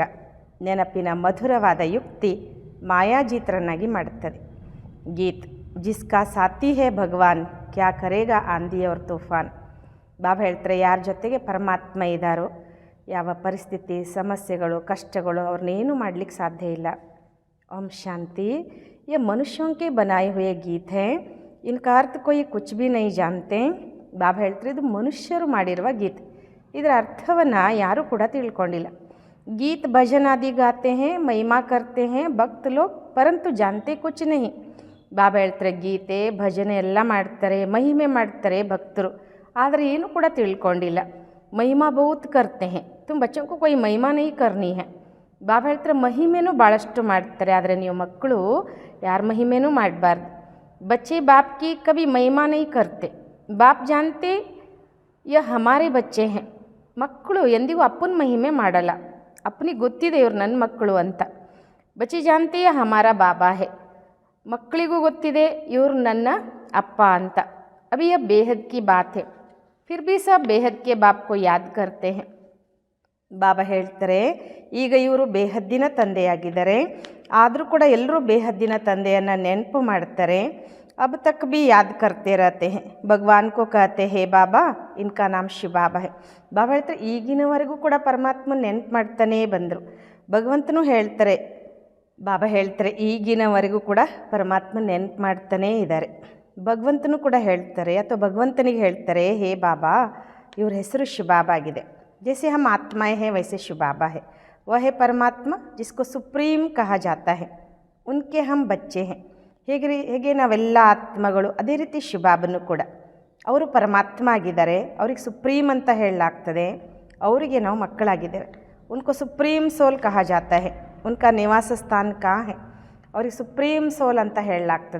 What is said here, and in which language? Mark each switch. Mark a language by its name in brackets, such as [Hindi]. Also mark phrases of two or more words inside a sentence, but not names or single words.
[Kannada] ನೆನಪಿನ ಮಧುರವಾದ ಯುಕ್ತಿ ಮಾಯಾಜೀತರನ್ನಾಗಿ ಮಾಡುತ್ತದೆ. [Hindi] ಗೀತ್, जिसका साथी है भगवान क्या करेगा आंधी और तूफान. [Kannada] ಬಾಬಾ ಹೇಳ್ತಾರೆ, ಯಾರ ಜೊತೆಗೆ ಪರಮಾತ್ಮ ಇದ್ದಾರೋ ಯಾವ ಪರಿಸ್ಥಿತಿ, ಸಮಸ್ಯೆಗಳು, ಕಷ್ಟಗಳು ಅವ್ರನ್ನೇನು ಮಾಡಲಿಕ್ಕೆ ಸಾಧ್ಯ ಇಲ್ಲ. ಓಂ ಶಾಂತಿ. [Hindi] ये मनुष्यों के बनाए हुए गीत हैं, इनका अर्थ कोई कुछ भी नहीं जानते. [Kannada] ಬಾಬಾ ಹೇಳ್ತಾರೆ, ಇದು ಮನುಷ್ಯರು ಮಾಡಿರುವ ಗೀತ್, ಇದರ ಅರ್ಥವನ್ನು ಯಾರೂ ಕೂಡ ತಿಳ್ಕೊಂಡಿಲ್ಲ. [Hindi] गीत भजन आदि गाते हैं, महिमा करते हैं भक्त लोग, परंतु जानते कुछ नहीं. [Kannada] ಬಾಬಾ ಹೇಳ್ತಾರೆ, ಗೀತೆ ಭಜನೆ ಎಲ್ಲ ಮಾಡ್ತಾರೆ, ಮಹಿಮೆ ಮಾಡ್ತಾರೆ ಭಕ್ತರು, ಆದರೆ ಏನು ಕೂಡ ತಿಳ್ಕೊಂಡಿಲ್ಲ. [Hindi] महिमा बहुत करते हैं, तुम बच्चों को कोई महिमा नहीं करनी है. [Kannada] ಬಾಬಾ ಹೇಳ್ತಾರೆ, ಮಹಿಮೆನೂ ಭಾಳಷ್ಟು ಮಾಡ್ತಾರೆ, ಆದರೆ ನೀವು ಮಕ್ಕಳು ಯಾರ ಮಹಿಮೆನೂ ಮಾಡಬಾರ್ದು. [Hindi] बच्चे बाप की कभी महिमा नहीं करते. बाप जानते यह हमारे बच्चे हैं. [Kannada] ಮಕ್ಕಳು ಎಂದಿಗೂ ಅಪ್ಪನ ಮಹಿಮೆ ಮಾಡಲ್ಲ. ಅಪ್ಪನಿಗೆ ಗೊತ್ತಿದೆ ಇವ್ರು ನನ್ನ ಮಕ್ಕಳು ಅಂತ. [Hindi] बच्चे जानते हमारा बाबा है, [Kannada] ಮಕ್ಕಳಿಗೂ ಗೊತ್ತಿದೆ ಇವ್ರು ನನ್ನ ಅಪ್ಪ ಅಂತ. [Hindi] अभी यह बेहद की बात है, फिर भी सब बेहद के बाप को याद करते हैं. [Kannada] ಬಾಬಾ ಹೇಳ್ತಾರೆ, ಈಗ ಇವರು ಬೇಹದ್ದಿನ ತಂದೆಯಾಗಿದ್ದಾರೆ, ಆದರೂ ಕೂಡ ಎಲ್ಲರೂ ಬೇಹದ್ದಿನ ತಂದೆಯನ್ನು ನೆನಪು ಮಾಡ್ತಾರೆ. [Hindi] अब तक भी याद करते रहते हैं. भगवान को कहते हैं बाबा, इनका नाम शिव बाबा है. [Kannada] ಬಾಬಾ ಹೇಳ್ತಾರೆ, ಈಗಿನವರೆಗೂ ಕೂಡ ಪರಮಾತ್ಮ ನೆನಪು ಮಾಡ್ತಾನೇ ಬಂದರು. ಭಗವಂತನೂ ಹೇಳ್ತಾರೆ, ಬಾಬಾ ಹೇಳ್ತಾರೆ, ಈಗಿನವರೆಗೂ ಕೂಡ ಪರಮಾತ್ಮ ನೆನಪು ಮಾಡ್ತಾನೇ ಇದ್ದಾರೆ. ಭಗವಂತನೂ ಕೂಡ ಹೇಳ್ತಾರೆ, ಅಥವಾ ಭಗವಂತನಿಗೆ ಹೇಳ್ತಾರೆ, ಹೇ ಬಾಬಾ, ಇವ್ರ ಹೆಸರು ಶಿವಬಾಬಾ ಆಗಿದೆ. [Hindi] जैसे हम आत्माएं हैं वैसे शिव बाबा है. वह है परमात्मा जिसको सुप्रीम कहा जाता है. उनके हम बच्चे हैं. [Kannada] ಹೇಗೆ ನಾವೆಲ್ಲ ಆತ್ಮಗಳು, ಅದೇ ರೀತಿ ಶಿವಬಾಬನು ಕೂಡ ಅವರು ಪರಮಾತ್ಮ ಆಗಿದ್ದಾರೆ. ಅವ್ರಿಗೆ ಸುಪ್ರೀಮ್ ಅಂತ ಹೇಳಲಾಗ್ತದೆ, ಅವರಿಗೆ ನಾವು ಮಕ್ಕಳಾಗಿದ್ದೇವೆ. [Hindi] उनको [English] supreme soul [Hindi] कहा जाता है, उनका निवास स्थान का है. [Kannada] ಅವ್ರಿಗೆ [English] supreme soul [Kannada] ಅಂತ ಹೇಳಲಾಗ್ತದೆ.